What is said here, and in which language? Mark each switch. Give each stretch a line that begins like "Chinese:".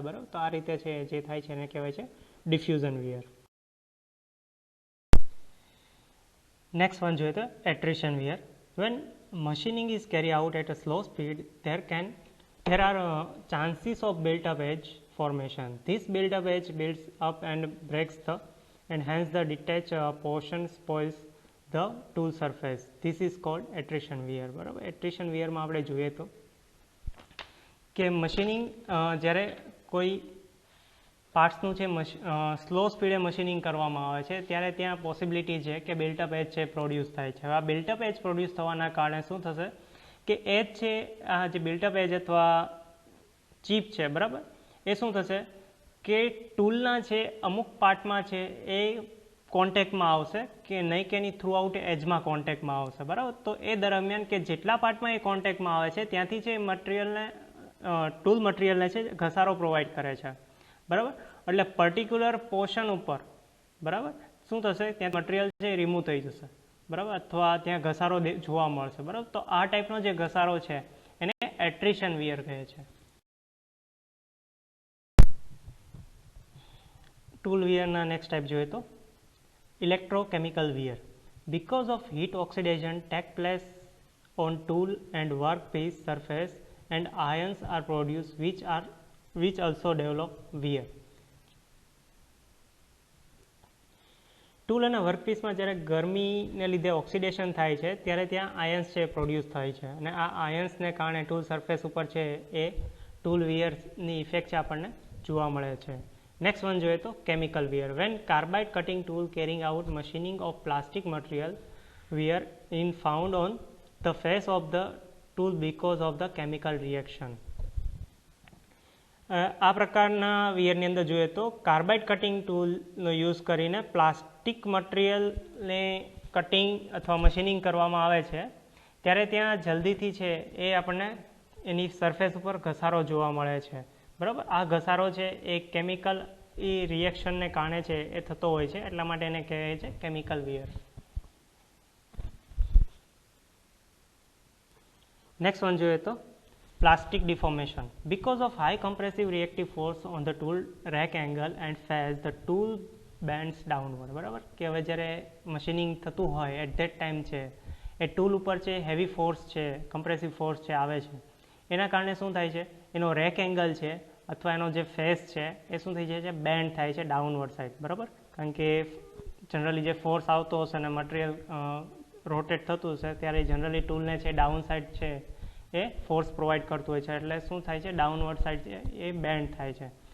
Gujarati: બરાબર, તો આ રીતે છે જે થાય છે એને કહેવાય છે ડિફ્યુઝન વિયર. નેક્સ્ટ વન જોઈએ તો attrition wear.
English: When machining is carry out at a slow speed there are chances of built up edge formation. This built up edge builds up and breaks and hence the detached portion spoils the tool surface. This is called attrition wear.
Gujarati: બરાબર, attrition વિયરમાં આપણે જોઈએ તો કે machining જ્યારે કોઈ પાર્ટ્સનું છે slow સ્પીડે machining કરવામાં આવે છે ત્યારે ત્યાં પોસિબિલિટી છે કે બિલ્ટઅપ એજ છે પ્રોડ્યુસ થાય છે. હવે આ બિલ્ટઅપ એજ પ્રોડ્યુસ થવાના કારણે શું થશે કે એજ છે આ જે બિલ્ટઅપ એજ અથવા ચીપ છે, બરાબર, એ શું થશે કે ટૂલના છે અમુક પાર્ટમાં છે એ કોન્ટેક્ટમાં આવશે કે નહીં કે એની થ્રુ આઉટ એજમાં કોન્ટેક્ટમાં આવશે. બરાબર, તો એ દરમિયાન કે જેટલા પાર્ટમાં એ કોન્ટેક્ટમાં આવે છે ત્યાંથી છે મટીરિયલને ટૂલ મટીરિયલને છે ઘસારો પ્રોવાઈડ કરે છે. બરાબર, એટલે પર્ટિક્યુલર પોર્શન ઉપર, બરાબર, શું થશે ત્યાં મટીરિયલ છે રિમૂવ થઈ જશે. બરાબર, અથવા ત્યાં ઘસારો જોવા મળશે. બરાબર, તો આ ટાઈપનો જે ઘસારો છે એને એટ્રિશન વિયર કહે છે. ટૂલ વિયરના નેક્સ્ટ ટાઈપ જોઈએ તો electrochemical wear.
English: Because of heat oxidation take place on tool and workpiece surface and ions are produced which also develop wear.
Gujarati: Tool અને વર્કપીસમાં જ્યારે ગરમીને લીધે ઓક્સિડેશન થાય છે ત્યારે ત્યાં આયન્સ છે પ્રોડ્યુસ થાય છે, અને આ આયન્સને કારણે ટૂલ સરફેસ ઉપર છે એ ટૂલ વિયરની ઇફેક્ટ છે આપણને જોવા મળે છે. નેક્સ્ટ વન જોઈએ તો chemical wear.
English: When carbide cutting tool carrying out machining of plastic material wear in found on the face of the tool because of the chemical reaction.
Gujarati: આ પ્રકારના વિયરની અંદર જોઈએ તો કાર્બાઇડ કટિંગ ટૂલનો યુઝ કરીને plastic મટીરિયલને cutting અથવા machining કરવામાં આવે છે ત્યારે ત્યાં જલ્દીથી છે એ આપણને એની સરફેસ ઉપર ઘસારો જોવા મળે છે. બરાબર, આ ઘસારો છે એ કેમિકલ રિએક્શનને કારણે છે એ થતો હોય છે, એટલા માટે એને કહેવાય છે કેમિકલ વિયર. નેક્સ્ટ વન જોઈએ તો
English: plastic deformation. Because of high compressive reactive force on the tool rack angle and face, the tool bends downward.
Gujarati: બરાબર, કે હવે જ્યારે મશીનિંગ થતું હોય એટ ધેટ ટાઈમ છે એ ટૂલ ઉપર છે હેવી ફોર્સ છે, કમ્પ્રેસિવ ફોર્સ છે આવે છે, એના કારણે શું થાય છે એનો રેક એંગલ છે અથવા એનો જે ફેસ છે એ શું થઈ જાય છે બેન્ડ થાય છે ડાઉનવર્ડ સાઈડ. બરાબર, કારણ કે જનરલી જે ફોર્સ આવતો હશે અને મટીરિયલ રોટેટ થતું હશે ત્યારે જનરલી ટૂલને છે ડાઉન સાઈડ છે એ ફોર્સ પ્રોવાઈડ કરતું હોય છે, એટલે શું થાય છે ડાઉનવર્ડ સાઈડ છે એ બેન્ડ થાય છે.